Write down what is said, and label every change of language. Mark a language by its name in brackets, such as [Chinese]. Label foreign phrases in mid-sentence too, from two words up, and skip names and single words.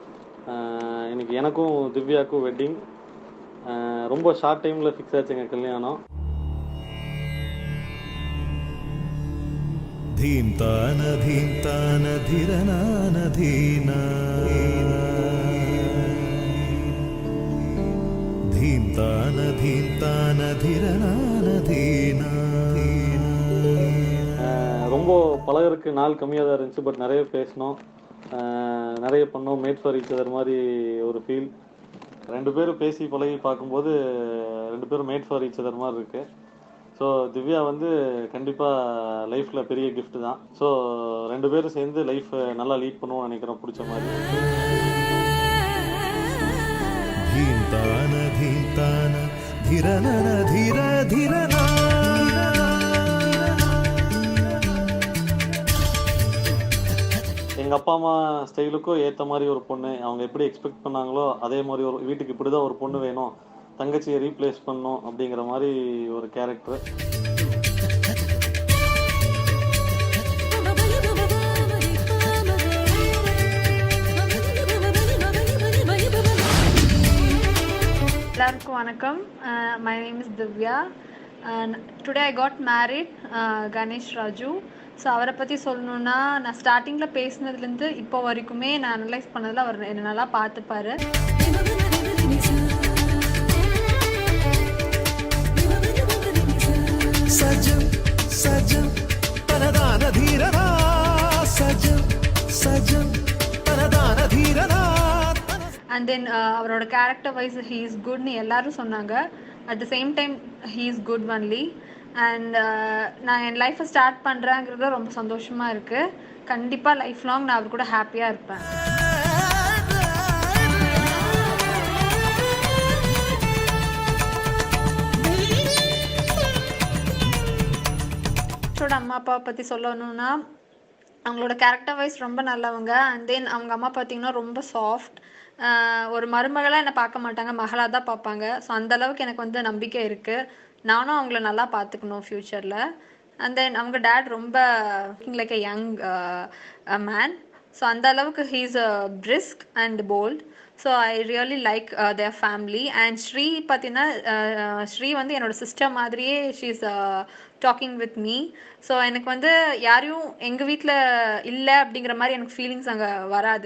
[Tamil] இன்றைக்கி எனக்கும் திவ்யாவுக்கும் வெட்டிங். ரொம்ப [English] short time-il [Tamil] ஃபிக்ஸ் ஆச்சு எங்கள் கல்யாணம். धीम्तान धीम्तान धीरनान धीना धीम्तान धीम्तान धीरनान धीना. ரொம்ப பழகிறதுக்கு நாள் கம்மியாக தான் இருந்துச்சு. பட் நிறைய பேசினோம், நிறைய பண்ணோம். [English] made for each other [Tamil] மாதிரி ஒரு ஃபீல். 2 பேரும் பேசி பழகி பார்க்கும்போது 2 பேரும் [English] made for each other [Tamil] மாதிரி இருக்குது. ஸோ திவ்யா வந்து கண்டிப்பாக லைஃப்பில் பெரிய கிஃப்ட் தான். ஸோ 2 பேரும் சேர்ந்து லைஃப் நல்லா லீட் பண்ணுவோம்னு நினைக்கிறோம், பிடிச்ச மாதிரி. धीम्तान धीम्तान धीरनन धीर धीरना. எங்கள் அப்பா அம்மா ஸ்டைலுக்கும் ஏற்ற மாதிரி ஒரு பொண்ணு, அவங்க எப்படி எக்ஸ்பெக்ட் பண்ணாங்களோ அதே மாதிரி ஒரு வீட்டுக்கு இப்படி தான் ஒரு பொண்ணு வேணும், தங்கச்சியை ரீப்ளேஸ் பண்ணணும் அப்படிங்கிற மாதிரி ஒரு கேரக்டர். எல்லாருக்கும் வணக்கம். [English] my name is Divya and today I got married கணேஷ் ராஜு. [Tamil] ஸோ அவரை பற்றி சொல்லணுன்னா, நான் ஸ்டார்டிங்கில் பேசினதுலேருந்து இப்போ வரைக்குமே நான் அனலைஸ் பண்ணதில் அவர் என்னை நல்லா பார்த்துப்பாரு. सजम सजम तनदान धीरना सजम सजम तनदान धीरना. [English] and then [Tamil] அவரோட [English] character wise he is good-nu [Tamil] எல்லாரும் சொன்னாங்க. [English] at the same time he is good only. [Tamil] அண்ட் நான் என் [English] life-ai start [Tamil] பண்ணுறேங்கிறது ரொம்ப சந்தோஷமாக இருக்குது. கண்டிப்பாக [English] life long [Tamil] நான் அவர் கூட ஹாப்பியாக இருப்பேன். அம்மா அப்பாவை பற்றி சொல்லணும்னா, அவங்களோட [English] character wise [Tamil] ரொம்ப நல்லவங்க. [English] and then [Tamil] அவங்க அம்மா பார்த்திங்கன்னா ரொம்ப சாஃப்ட். ஒரு மருமகளாக என்னை பார்க்க மாட்டாங்க, மகளாக தான் பார்ப்பாங்க. ஸோ அந்தளவுக்கு எனக்கு வந்து நம்பிக்கை இருக்குது. நானும் அவங்கள நல்லா பார்த்துக்கணும் ஃப்யூச்சரில். [English] and then அவங்க டேட் ரொம்ப like a young man. ஸோ அந்த அளவுக்கு he is brisk and bold. so I really like their family. and ஸ்ரீ பார்த்தீங்கன்னா, ஸ்ரீ [Tamil] வந்து என்னோட [English] சிஸ்டர் மாதிரியே she is talking with me. [Tamil] ஸோ எனக்கு வந்து யாரையும் எங்கள் வீட்டில் இல்லை அப்படிங்கிற மாதிரி எனக்கு ஃபீலிங்ஸ் அங்கே வராது.